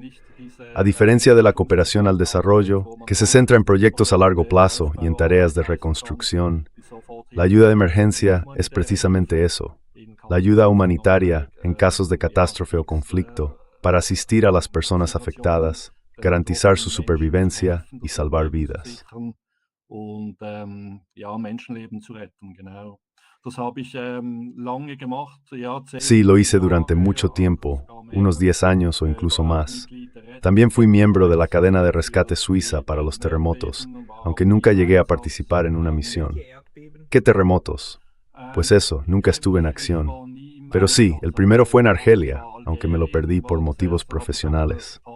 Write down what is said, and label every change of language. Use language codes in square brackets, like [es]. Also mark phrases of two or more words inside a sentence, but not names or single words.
[es] A diferencia de la cooperación al desarrollo, que se centra en proyectos a largo plazo y en tareas de reconstrucción, la ayuda de emergencia es precisamente eso, la ayuda humanitaria en casos de catástrofe o conflicto, para asistir a las personas afectadas, garantizar su supervivencia y salvar vidas. [de] Und ja, Menschenleben zu retten, genau. Das habe ich lange gemacht. [es] Sí, lo hice durante mucho tiempo, unos 10 años o incluso más. También fui miembro de la cadena de rescate suiza para los terremotos, aunque nunca llegué a participar en una misión. ¿Qué terremotos? Pues eso, nunca estuve en acción. Pero sí, el primero fue en Argelia, aunque me lo perdí por motivos profesionales.